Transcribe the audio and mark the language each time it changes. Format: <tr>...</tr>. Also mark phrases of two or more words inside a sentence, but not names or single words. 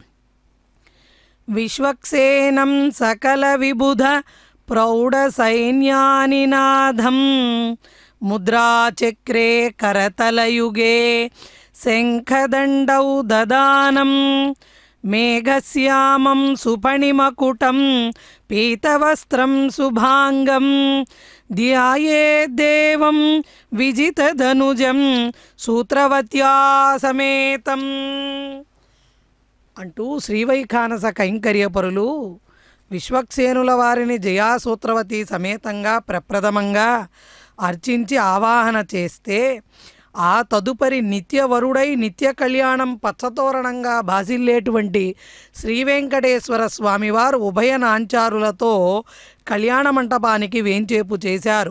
<sa>विश्वक्सेनं सकल विबुध प्रौढ़ सैन्यानिनादं मुद्राचक्रे करतलयुगे शंखदंडौ ददानं मेघश्यामं सुफणिमकुटं पीतवस्त्रं शुभांगं ध्यायेद्देवं विजितधनुजं सूत्रवत्या समेतं</sa> <te>అంటూ శ్రీవైఖానస కైంకర్యపరులు విశ్వక్సేనుల వారిని జయాసూత్రవతి సమేతంగా ప్రప్రథమంగా అర్చించి ఆవాహన చేస్తే ఆ తదుపరి నిత్యవరుడై నిత్య కళ్యాణం పచ్చతోరణంగా భాసిల్లేటువంటి శ్రీవెంకటేశ్వర స్వామివారు ఉభయ నాంచారులతో కళ్యాణ మంటపానికి వేంచేపు చేశారు.</te>